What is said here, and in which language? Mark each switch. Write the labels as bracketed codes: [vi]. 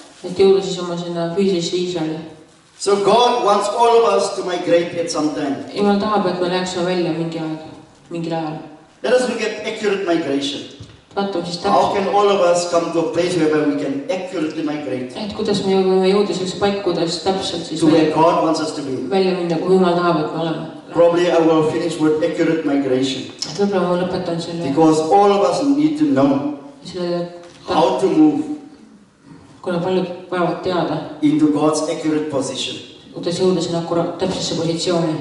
[et] et jõuda siis oma sinna füüsilisse Iisraeli. [en] So God wants all of us to migrate at some time. [et] Jumal tahab, et me läheksime välja mingil ajal. [en] Let us look at accurate migration. [et] Vaatame siis [en] How [et] täpselt, [en] can all of us come to a place where we can accurately migrate [et] et kuidas me võime jõuda selleks paik, kuidas täpselt siis [en] to where God wants us to be? [et] välja minna, kui Jumal tahab, et me oleme. [en] Probably I will finish with accurate migration, [et] Et võib-olla ma lõpetan selle, [en] because all of us need to know how to move [et] kuna paljud vajavad teada, [en] into God's accurate position. [et] kuidas jõuda sinna täpsesse positsiooni.